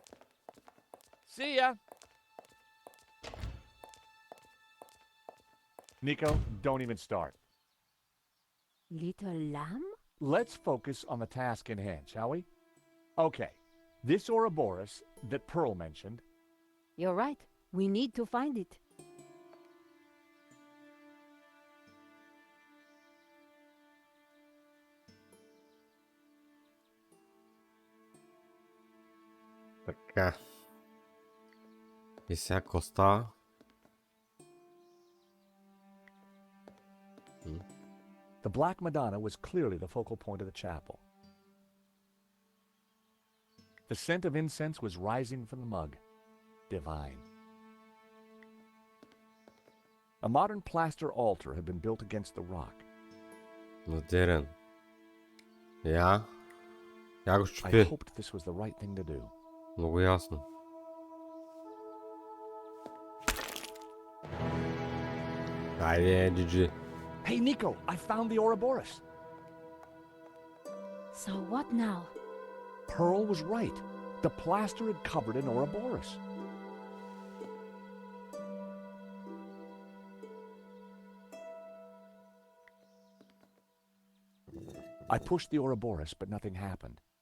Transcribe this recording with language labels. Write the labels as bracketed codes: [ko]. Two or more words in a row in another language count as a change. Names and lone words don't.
[en] See ya. Nico, don't even start. Little lamb? Let's focus on the task in hand, shall we? Okay, this Ouroboros that Pearl mentioned, You're right. We need to find it. [bg] Така. И сега какво става? [en] the Black Madonna was clearly the focal point of the chapel. The scent of incense was rising from the mug. Divine. A modern plaster altar had been built against the rock. [bg] Модерен. Я го [en] I [bg] щупи. [en] hoped this was the right thing to do. [bg] Много ясно. Айде, GG. [en] Hey, Nico, I found the Ouroboros. So what now? Pearl was right. The plaster had covered an Ouroboros. I pushed the Ouroboros, but nothing happened.